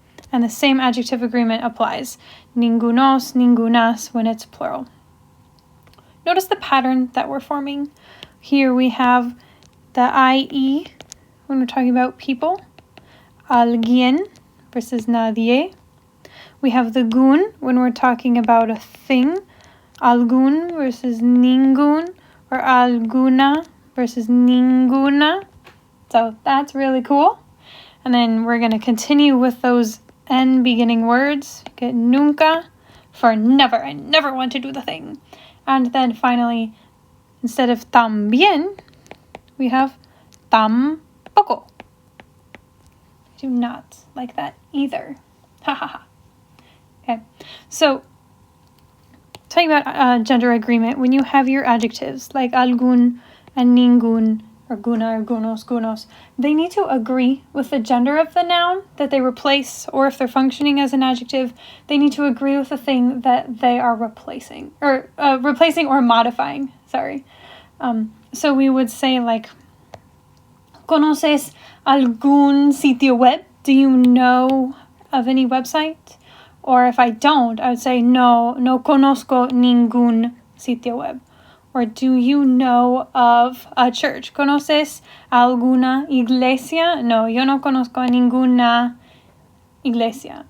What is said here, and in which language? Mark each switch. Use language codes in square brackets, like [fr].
[en] And the same adjective agreement applies. Ningunos, ningunas when it's plural. Notice the pattern that we're forming. Here we have the IE when we're talking about people. Alguien versus nadie. We have the gún when we're talking about a thing. Algún versus ningún, or alguna versus ninguna. So that's really cool. And then we're going to continue with those N beginning words. Get nunca for never. I never want to do the thing. And then finally, instead of también, we have tampoco. do not like that either. Ha ha ha. Okay, so talking about gender agreement, when you have your adjectives like algún and ningún, or guna, or gunos, they need to agree with the gender of the noun that they replace, or if they're functioning as an adjective, they need to agree with the thing that they are replacing or modifying, sorry. So we would say like, [es] ¿Conoces algún sitio web? [en] Do you know of any website? Or if I don't, I would say, [es] no conozco ningún sitio web. [en] Or do you know of a church? [es] ¿Conoces alguna iglesia? No, yo no conozco ninguna iglesia.